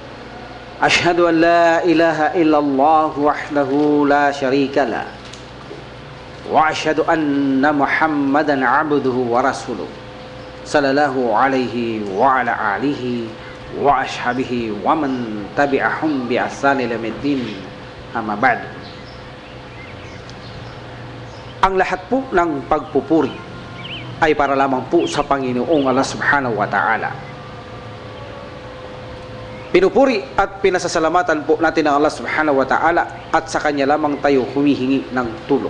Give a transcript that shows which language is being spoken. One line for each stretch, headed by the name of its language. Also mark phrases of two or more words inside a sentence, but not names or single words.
Arabic: أشهد أن لا إله إلا الله وحده لا شريك له وأشهد أن محمدا عبده ورسوله صلى الله عليه وعلى آله وأصحابه ومن تبعهم بإحسان إلى يوم الدين أما بعد.
Filipino: Ang lahat po ng pagpupuri ay para lamang po sa Panginoong Allah
Arabic: سبحانه وتعالى.
Filipino: Pinupuri at pinasasalamatan po natin ang Allah
Arabic: سبحانه وتعالى
Filipino: at sa Kanya lamang tayo humihingi ng tulong.